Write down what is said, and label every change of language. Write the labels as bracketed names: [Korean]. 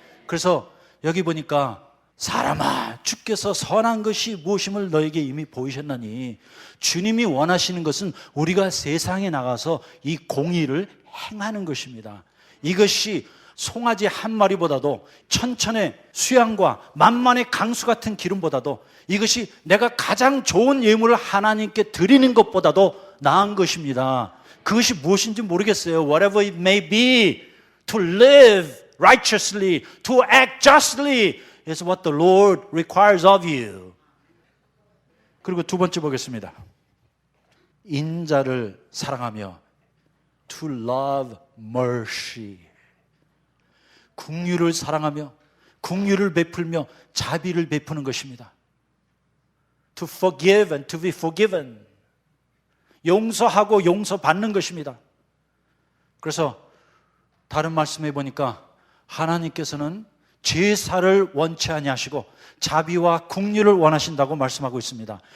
[Korean] 그래서 여기 보니까 사람아, 주께서 선한 것이 무엇임을 너에게 이미 보이셨나니, 주님이 원하시는 것은 우리가 세상에 나가서 이 공의를 행하는 것입니다. 이것이 송아지 한 마리보다도 천천의 수양과 만만의 강수 같은 기름보다도, 이것이 내가 가장 좋은 예물을 하나님께 드리는 것보다도 나은 것입니다. 그것이 무엇인지 모르겠어요. [English] Whatever it may be, to live righteously, to act justly is what the Lord requires of you. [Korean] 그리고 두 번째 보겠습니다. 인자를 사랑하며 [English] to love mercy. [Korean] 긍휼을 사랑하며 긍휼을 베풀며 자비를 베푸는 것입니다. [English] To forgive and to be forgiven. [Korean] 용서하고 용서받는 것입니다. 그래서 다른 말씀해 보니까 하나님께서는 제사를 원치 아니하시고 자비와 긍휼을 원하신다고 말씀하고 있습니다.